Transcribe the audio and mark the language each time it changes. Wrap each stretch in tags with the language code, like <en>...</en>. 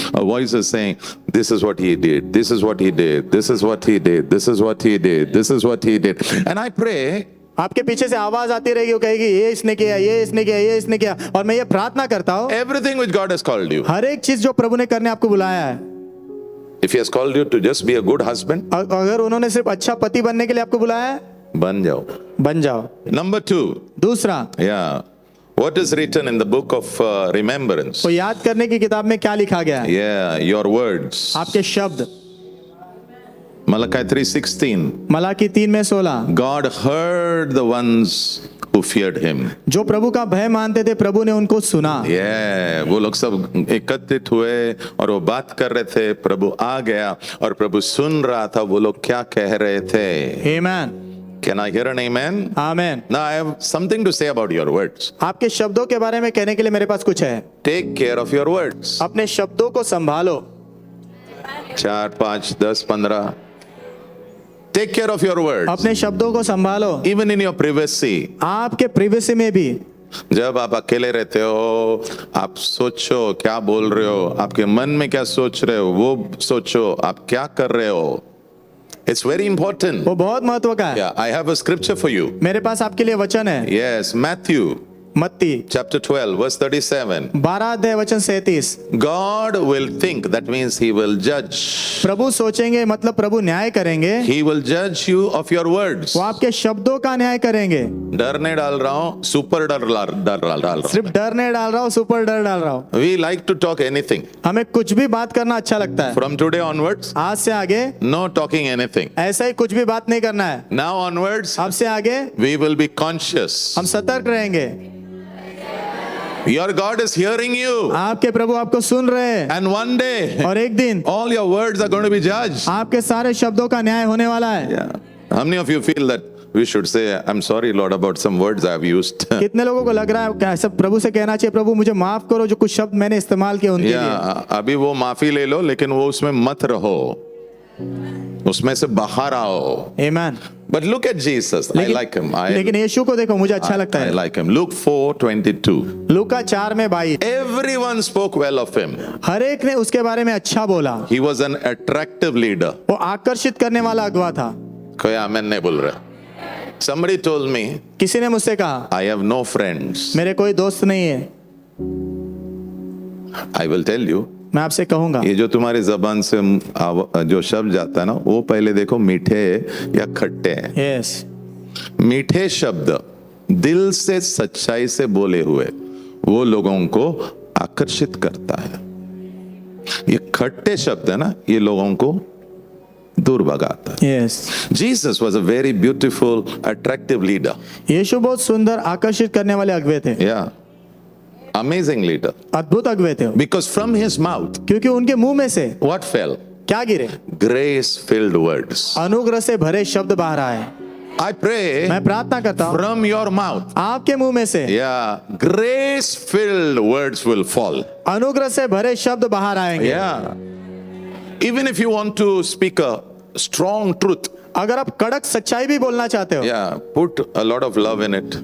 <en>A voice is saying, this is what he did, this is what he did, this is what he did, this is what he did, this is what he did. And I pray,</en> <hi>आपके पीछे से आवाज आती रहेगी, वो कहेगी ये इसने किया, ये इसने किया, ये इसने किया। और मैं ये प्रार्थना करता हूँ,</hi> <en>everything which God has called you.</en> <hi>हर एक चीज जो प्रभु ने करने आपको बुलाया है,</hi> <en>If he has called you to just be a good husband,</en> <hi>अगर उन्होंने सिर्फ अच्छा पति बनने के लिए आपको बुलाया है, बन जाओ. बन जाओ।</hi> <en>Number 2,</en> <hi>दूसरा,</hi> <en>yeah. What is written in the book of remembrance?</en> <hi>तो याद करने की किताब में क्या लिखा गया है?</hi> <en>Yeah, your words.</en> <hi>आपके शब्द।</hi> <en>Malachi 3:16.</en> <hi>Malachi 3:16,</hi> <en>God heard the ones who feared him.</en> <hi>जो प्रभु का भय मानते थे, प्रभु ने उनको सुना। Yeah, वो लोग सब एकत्रित हुए और वो बात कर रहे थे, प्रभु आ गया और प्रभु सुन रहा था वो लोग क्या कह रहे थे. आमेन।</hi> <en>Can I hear an amen?</en> <hi>Amen.</hi> <en>Now I have something to say about your words.</en> <hi>आपके शब्दों के बारे में कहने के लिए मेरे पास कुछ है।</hi> <en>Take care of your words.</en> <hi>अपने शब्दों को संभालो।</hi> <en>4, 5, 10, 15. Take care of your words.</en> <hi>अपने शब्दों को संभालो,</hi> <en>Even in your privacy.</en> <hi>आपके प्रिवेसी में भी। जब आप अकेले रहते हो, आप सोचो क्या बोल रहे हो, आपके मन में क्या सोच रहे हो, वो सोचो आप क्या कर रहे हो.</hi> <en>It's very important.</en> <hi>वो बहुत महत्व का है।</hi> <en>Yeah, I have a scripture for you.</en> <hi>मेरे पास आपके लिए वचन है।</hi> <en>Yes, Matthew</en> <hi>मत्ती</hi> <en>chapter 12 verse 37.</en> <hi>12 अध्याय वचन 37।</hi> <en>God will think, that means he will judge.</en> <hi>प्रभु सोचेंगे, मतलब प्रभु न्याय करेंगे।</hi> <en>He will judge you of your words.</en> <hi>वो आपके शब्दों का न्याय करेंगे। डर नहीं डाल रहा हूँ, सुपर डर डाल रहा हूँ. सिर्फ डर नहीं डाल रहा हूँ, सुपर डर डाल रहा हूँ।</hi> <en>We like to talk anything.</en> <hi>हमें कुछ भी बात करना अच्छा लगता है।</hi> <en>From today onwards,</en> <hi>आज से आगे</hi> <en>no talking anything.</en> <hi>ऐसा ही कुछ भी बात नहीं करना है।</hi> <en>Now onwards,</en> <hi>अब से आगे</hi> <en>we will be conscious.</en> <hi>हम सतर्क रहेंगे।</hi> <en>Your God is hearing you.</en> <hi>आपके प्रभु आपको सुन रहे हैं,</hi> <en>And one day,</en> <hi>और एक दिन</hi> <en>all your words are going to be judged.</en> <hi>आपके सारे शब्दों का न्याय होने वाला है।</hi> <en>Yeah. How many of you feel that we should say, I'm sorry, Lord, about some words I have used?</en> <hi>कितने लोगों को लग रहा है क्या सब प्रभु से कहना चाहिए, प्रभु मुझे माफ करो जो कुछ शब्द मैंने इस्तेमाल किए उनके लिए। Yeah, अभी वो माफी ले लो, लेकिन वो उसमें मत रहो, उसमें से बाहर आओ. आमीन।</hi> <en>But look at Jesus. I like him.</en> <hi>लेकिन यीशु को देखो, मुझे अच्छा लगता</hi> <en>I</en> <hi>है।</hi> <en>like him. Luke 4:22.</en> <hi>Luka 4:22,</hi> <en>Everyone spoke well of him.</en> <hi>हर एक ने उसके बारे में अच्छा बोला।</hi> <en>He was an attractive leader.</en> <hi>वो आकर्षित करने वाला अगुवा था। कोई आमेन नहीं बोल रहा.</hi> <en>Somebody told me,</en> <hi>किसी ने मुझसे कहा,</hi> <en>I have no friends.</en> <hi>मेरे कोई दोस्त नहीं है।</hi> <en>I will tell you.</en> <hi>मैं आपसे कहूंगा, ये जो तुम्हारी जबान से जो शब्द जाता है ना, वो पहले देखो मीठे या खट्टे हैं.</hi> <en>yes,</en> <hi>मीठे शब्द दिल से सच्चाई से बोले हुए वो लोगों को आकर्षित करता है. ये खट्टे शब्द है ना, ये लोगों को दूर भगाता है.</hi> <en>Yes. Jesus was a very beautiful, attractive leader.</en> <hi>यीशु बहुत सुंदर आकर्षित करने वाले अगुवे थे।</hi> <en>Yeah. Amazing leader.</en> <hi>अद्भुत अगुवे थे,</hi> <en>Because from his mouth,</en> <hi>क्योंकि उनके मुंह में से</hi> <en>what fell?</en> <hi>क्या गिरे?</hi> <en>Grace-filled words.</en> <hi>अनुग्रह से भरे शब्द बाहर आए।</hi> <en>I pray</en> <hi>मैं प्रार्थना करता हूँ,</hi> <en>from your mouth,</en> <hi>आपके मुंह में से</hi> <en>yeah, grace-filled words will fall.</en> <hi>अनुग्रह से भरे शब्द बाहर आएंगे।</hi> <en>Yeah. Even if you want to speak a strong truth,</en> <hi>अगर आप कड़क सच्चाई भी बोलना चाहते हो,</hi> <en>yeah, put a lot of love in it</en>